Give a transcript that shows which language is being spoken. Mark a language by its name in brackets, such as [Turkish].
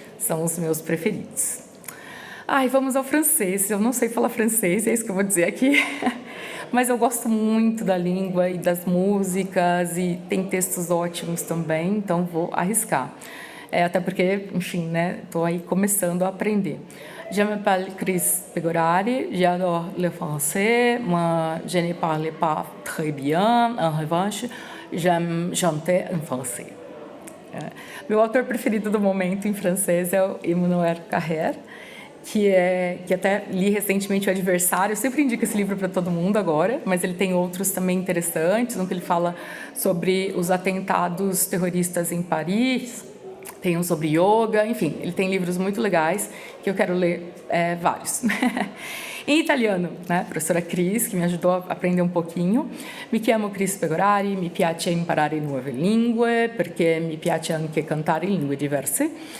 [Portuguese] São os meus preferidos. Vamos ao francês. Eu não sei falar francês, é isso que eu vou dizer aqui. Mas eu gosto muito da língua e das músicas, e tem textos ótimos também, então vou arriscar. até porque, enfim, né, estou aí começando a aprender. [French] Je m'appelle Chris Pegorari, j'adore le français, moi je ne parle pas très bien, en revanche, j'aime chanter en français. [Portuguese] Meu autor preferido do momento em francês é o Emmanuel Carrère, que até li recentemente O Adversário. Eu sempre indico esse livro para todo mundo agora, mas ele tem outros também interessantes, um que ele fala sobre os atentados terroristas em Paris, tem um sobre yoga, enfim, ele tem livros muito legais que eu quero ler vários. Em italiano, né, professora Cris, que me ajudou a aprender um pouquinho. [Italian] Mi chiamo Cris Pegorari, mi piace imparare nuove lingue, perché mi piace anche cantare in lingue diverse.